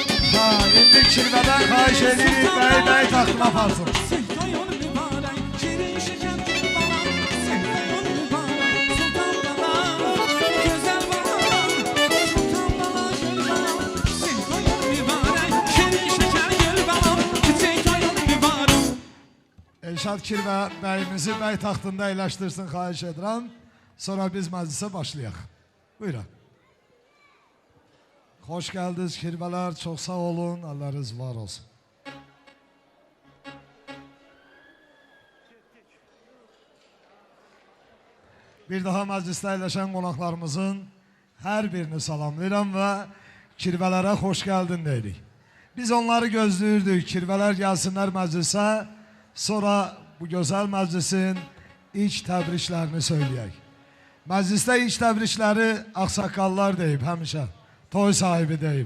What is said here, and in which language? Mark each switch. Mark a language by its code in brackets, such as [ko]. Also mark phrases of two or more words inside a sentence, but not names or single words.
[az] Ha, indi kirvədən xahiş edirik, bəy taxtına aparsın. Sen toyun mübarek, şirin şeker gül balam. Sen toyun mübarek, sultan balam. Güzel balam, sultan balam, gül balam. Sen toyun mübarek, şirin şeker gül balam. Sen toyun mübarek. Elşad Kirvə bəyimizi bəy taxtında əyləşdirsin, xahiş edirəm. Sonra biz məclisə başlayaq. Buyurun. [tr] Hoş geldiniz kirveler, çok sağ olun, Allah'ınız var olsun. [az] Bir daha məclisdə əyləşən qonaqlarımızın hər birini salamlayıram və kirvələrə xoş gəldin deyirik. Biz onları gözləyirdik, kirvələr gəlsinlər məclisə, sonra bu gözəl məclisin ilk təbriklərini söyləyək. Məclisdə ilk təbrikləri ağsaqqallar deyib həmişə, toy sahibi deyib.